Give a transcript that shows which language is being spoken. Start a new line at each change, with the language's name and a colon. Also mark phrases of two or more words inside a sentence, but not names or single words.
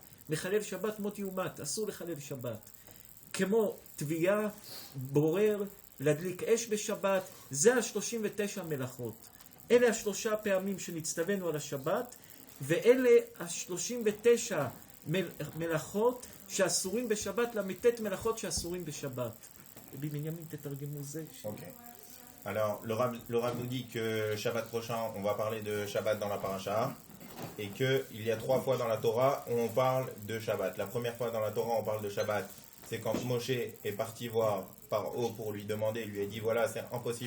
Hebrew: מחלל שבת מות יומת, אסור לחלל שבת. כמו תביעה, בורר, להדליק אש בשבת, זה ה-39 מלאכות. אלה 3 פעמים שנצטווינו על השבת, ואלה ה-39 מלאכות שאסורים בשבת, ל"ט מלאכות שאסורים בשבת. רבי בנימין, תתרגמו זה.
French: Ok. Alors, le Rav nous dit que Shabbat prochain, on va parler de Shabbat dans la paracha, et qu'il y a 3 fois dans la Torah où on parle de Shabbat. La première fois dans la Torah, on parle de Shabbat, c'est quand Moshe est parti voir Paro pour lui demander, il lui a dit voilà, c'est impossible.